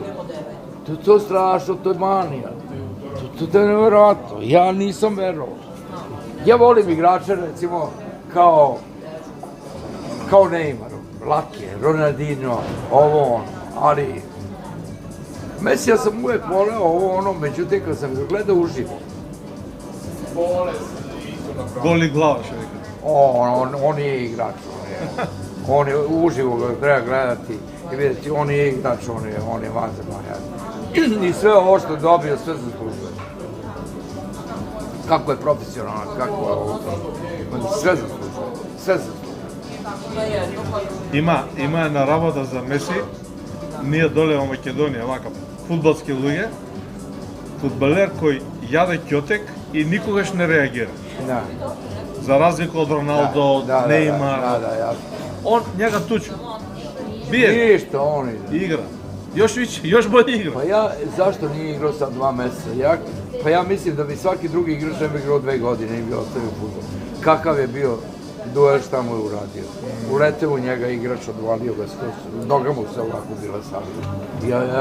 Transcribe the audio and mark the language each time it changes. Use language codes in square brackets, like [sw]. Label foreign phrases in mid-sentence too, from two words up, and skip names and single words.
[sr] To je strašno, to je manija. To je nevjerojatno, ja nisam verovao. Ja volim igrače, recimo, kao Neymar, Lake, Ronaldinho, ovo ono, ali Mesija sam uvek voleo ovo ono, međutim kad sam ga gledao uživo. [mk] Голи глава, што вика. [sr] On je igrač, on je uživo ga treba gledati i vidjeti, on je igrač, on je vanzemaljski. I sve ovo što je dobio, sve zaslužuje. Kako je profesionalan, kako je ovo, sve zaslužuje, sve zaslužuje. [mk] Има една работа за Меси. Ние доле во Македонија, вака, фудбалски луѓе, фудбалер кој јаде ќотек и никогаш не реагира. [sr] Da. [mk] За разлика од Роналдо, Неймар. [sr] Da, Он njega tuče. Bije. Ništa, on ide. Igra. Još više, još bolje igra. Pa zašto nije igrao sad 2 meseca? Pa ja mislim da bi svaki drugi igrač ne bi igrao 2 godine i bi ostavio fudbal. Kakav je bio duel, šta mu je uradio? Uleteo u njega igrač, odvalio ga, noga mu se ovako bila savila.